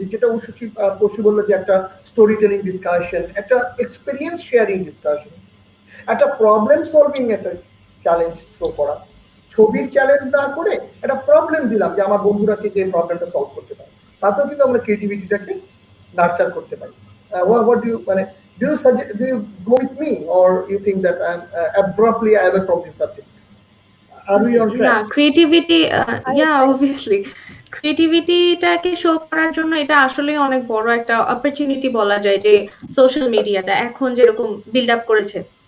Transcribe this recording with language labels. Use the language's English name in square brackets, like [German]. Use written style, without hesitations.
[Bangla] যেটা উষসী পশু বললো, যে একটা স্টোরি টেলিং ডিসকাশন, একটা এক্সপিরিয়েন্স শেয়ারিং ডিসকাশন, একটা প্রবলেম সলভিং, একটা চ্যালেঞ্জ থ্রো করা, ছবির চ্যালেঞ্জ না করে একটা প্রবলেম দিলাম যে আমার বন্ধুরা কে যে প্রবলেমটা সলভ করতে পারে, তাতেও কিন্তু আমরা ক্রিয়েটিভিটিটাকে নার্চার করতে পারি। [English] what do you মানে do you go with me, or you think that I'm abruptly away from this subject? Are we on track? [Bangla] না, ক্রিয়েটিভিটি, অবভিয়াসলি ক্রিয়েটিভিটিটাকে শো করার জন্য এটা আসলে অনেক বড় একটা অপরচুনিটি বলা যায়, যে সোশ্যাল মিডিয়াটা এখন যেরকম বিল্ড আপ করেছে।